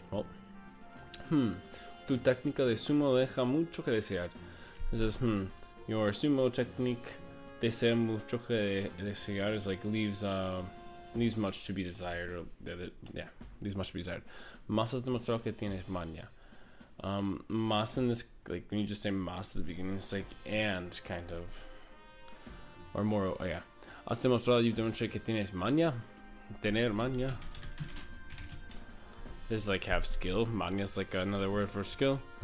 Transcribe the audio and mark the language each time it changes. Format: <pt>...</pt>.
<es>Well, tu técnica de sumo deja mucho que desear.</es> <en>It says, your sumo technique</en> <es>desea mucho que desear</es> <en>is like leaves much to be desired. Or leaves much to be desired.</en> <es>Más has demostrado que tienes maña.</es> <en>Más in this, like when you just say más at the beginning, it's like and kind of, or more. Oh yeah, has demostrado, you demonstrate</en> <es>que tienes maña.</es> <en>Tener maña is like have skill. Maña is like another word for skill.</en>